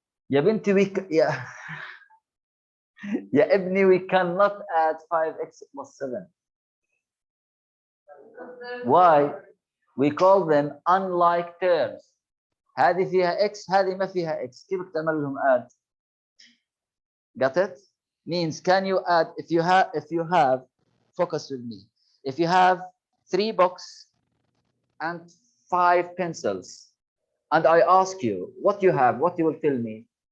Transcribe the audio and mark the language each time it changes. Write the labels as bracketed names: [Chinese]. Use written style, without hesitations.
[Arabic] يا بنتي يا ابني [English] we cannot add 5x plus 7. Why? We call them unlike terms. [Arabic] هذه فيها x هذه ما فيها x. كيف تعمل لهم add? [English] Got it? Means can you add if you have focus with me. If you have 3 books and 5 pencils and I ask you what you have, what you will tell me?